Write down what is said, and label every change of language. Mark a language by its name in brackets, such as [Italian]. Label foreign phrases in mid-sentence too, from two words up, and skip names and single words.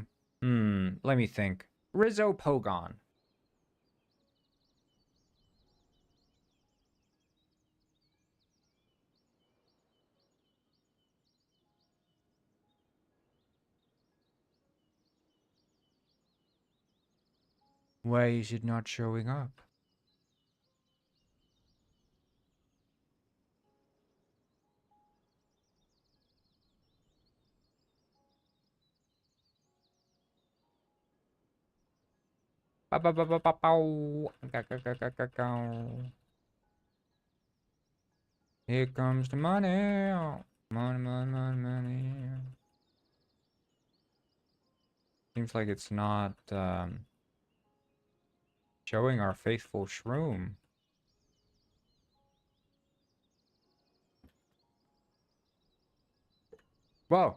[English] Let me think. Rizzo Pogon. Why is it not showing up? Ba ba ba ba ba bow. Ga, ga, ga, ga, ga, ga. Here comes the money. Money, money, money, money. Seems like it's not showing our faithful shroom. Whoa!